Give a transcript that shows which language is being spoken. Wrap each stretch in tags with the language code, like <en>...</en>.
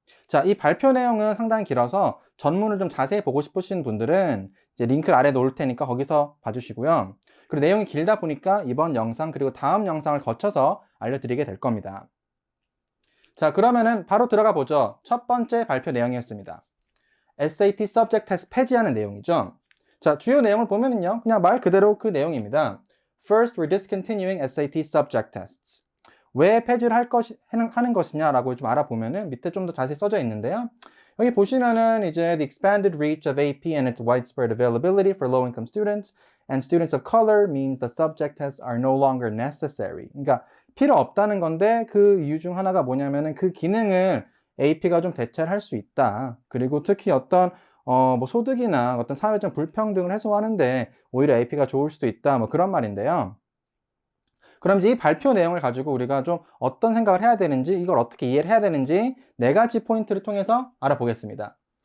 <ko>자, 이 발표 내용은 상당히 길어서 전문을 좀 자세히 보고 싶으신 분들은 이제 링크를 아래에 놓을 테니까 거기서 봐주시고요. 그리고 내용이 길다 보니까 이번 영상 그리고 다음 영상을 거쳐서 알려드리게 될 겁니다. 자, 그러면은 바로 들어가 보죠. 첫 번째 발표 내용이었습니다. SAT Subject Test 폐지하는 내용이죠. 자, 주요 내용을 보면은요, 그냥 말 그대로 그 내용입니다.</ko> <en>First, we're discontinuing SAT Subject Tests.</en> <ko>왜 폐지를 하는 것이냐라고 좀 알아보면은 밑에 좀 더 자세히 써져 있는데요. 여기 보시면은 이제</ko> <en>the expanded reach of AP and its widespread availability for low-income students and students of color means the subject tests are no longer necessary.</en> <ko>그러니까 필요 없다는 건데 그 이유 중 하나가 뭐냐면은 그 기능을 AP가 좀 대체를 할 수 있다. 그리고 특히 어떤 뭐 소득이나 어떤 사회적 불평등을 해소하는데 오히려 AP가 좋을 수도 있다. 뭐 그런 말인데요. 그럼 이제 이 발표 내용을 가지고 우리가 좀 어떤 생각을 해야 되는지, 이걸 어떻게 이해를 해야 되는지 네 가지 포인트를 통해서 알아보겠습니다.</ko>